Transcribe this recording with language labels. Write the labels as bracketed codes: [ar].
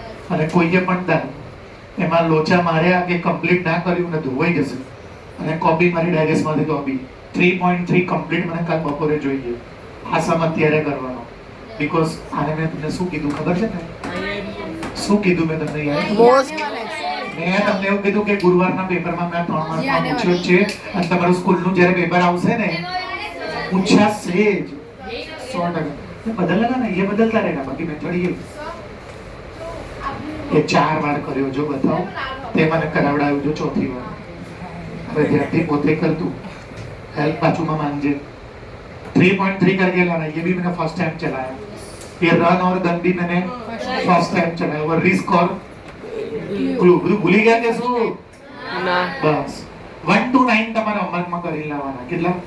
[gu] અને કોઈએ પણ દાન એમાં લોચા માર્યા કે કમ્પ્લીટ ના કર્યું ને ધોવાઈ જશે અને કોપી મારી ડાયજેસ્ટમાંથી તો બી 3.3 કમ્પ્લીટ મને કાલ બપોરે જોઈએ આ સમ અત્યારે કરવાનો બીકોઝ આને મેં તમને શું કીધું ખબર છે ને શું કીધું મેં તમને યાદ મોસ્ટ મેં તમને એવું કીધું કે ગુરુવારના પેપરમાં મેં 3 માર્કમાં પૂછ્યું છે અને તમારું સ્કૂલનું જ્યારે પેપર આવશે ને પૂછાશે જ 100%. [hi] ये बदलना ना ये बदलता रहेगा बाकी मेथड ये चार बार [gu] કર્યો જો બતાવો તે મને કરાવડાવ્યું જો ચોથી વાર હવે ધ્યાનથી પોતે કર તું હેલ્પ બાજુમાં માંગજે [hi] 3.3 करके लाना ये भी मैंने फर्स्ट टाइम चलाया ये रन और गन भी मैंने फर्स्ट टाइम चलाया और रिस्क और क्लू भूली [gu] ગયા કે શું ના બસ 1 to 9 તમારા હોમવર્કમાં કરી લાવવાના કેટલા